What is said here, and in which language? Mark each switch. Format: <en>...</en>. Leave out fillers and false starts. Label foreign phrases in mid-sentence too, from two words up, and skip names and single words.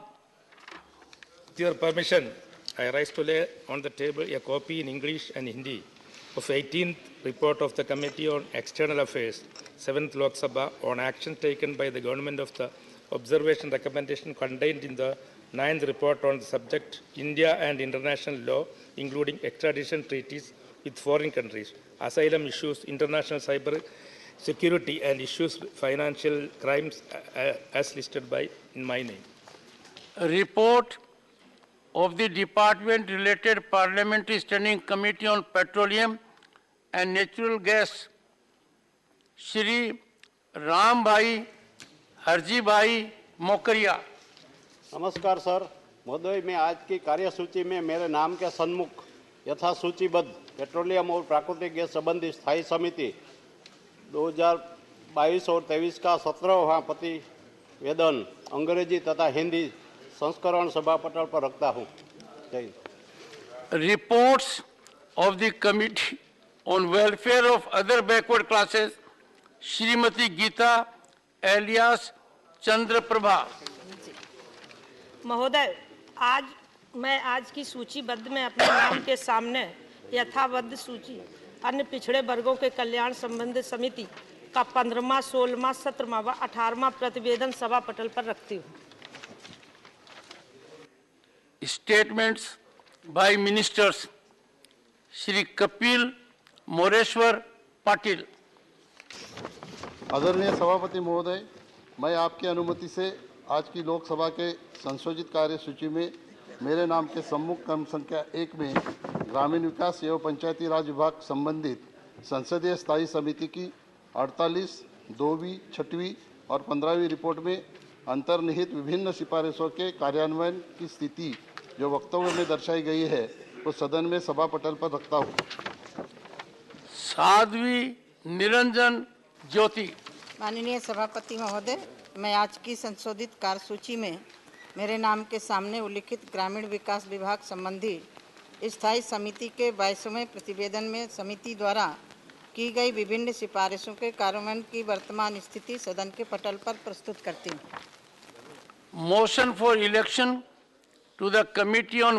<en>With your permission, I rise to lay on the table a copy in English and Hindi of 18th report of the Committee on External Affairs, 7th Lok Sabha, on action taken by the government of the observation recommendation contained in the 9th report on the subject India and international law, including extradition treaties with foreign countries, asylum issues, international cyber security, and issues financial crimes as listed by in my name. A report of the Department-related Parliamentary Standing Committee on Petroleum and Natural Gas, Shri Ram Bhai Harji Bhai Mokaria.</en> <hi>नमस्कार सर महोदय, मैं आज की कार्यसूची में मेरे नाम के सन्मुख यथा सूचीबद्ध पेट्रोलियम और प्राकृतिक गैस संबंधी स्थायी समिति 2022 और 23 का 17वां प्रतिवेदन अंग्रेजी तथा हिंदी संस्करण सभा पटल पर रखता हूँ। जय हिंद।</hi> <en>Reports of the Committee on Welfare of Other Backward Classes, Shrimati Geeta alias Chandra Prabha.</en> <hi>महोदय, मैं आज की सूचीबद्ध में अपने नाम के सामने यथावत सूची अन्य पिछड़े वर्गों के कल्याण संबंधी समिति का 15वां, 16वां, 17वां व 18वां प्रतिवेदन सभा पटल पर रखती हूँ।</hi> <en>Statements by Ministers, Shri Kapil Moreshwar Patil.</en> <hi>आदरणीय सभापति महोदय, मैं आपकी अनुमति से आज की लोकसभा के संशोधित कार्य सूची में मेरे नाम के सम्मुख क्रम संख्या 1 में ग्रामीण विकास एवं पंचायती राज विभाग संबंधित संसदीय स्थायी समिति की 48, 2वीं, 6वीं और 15वीं रिपोर्ट में अंतर्निहित विभिन्न सिफारिशों के कार्यान्वयन की स्थिति जो वक्तव्य में दर्शाई गई है वो सदन में सभा पटल पर रखता हूँ। साध्वी निरंजन ज्योति। माननीय सभापति महोदय, मैं आज की संशोधित कार्यसूची में मेरे नाम के सामने उल्लिखित ग्रामीण विकास विभाग संबंधी स्थायी समिति के 22वें प्रतिवेदन में समिति द्वारा की गई विभिन्न सिफारिशों के कार्यान्वयन की वर्तमान स्थिति सदन के पटल पर प्रस्तुत करती हूँ।</hi> <en>Motion for election to the Committee on</en>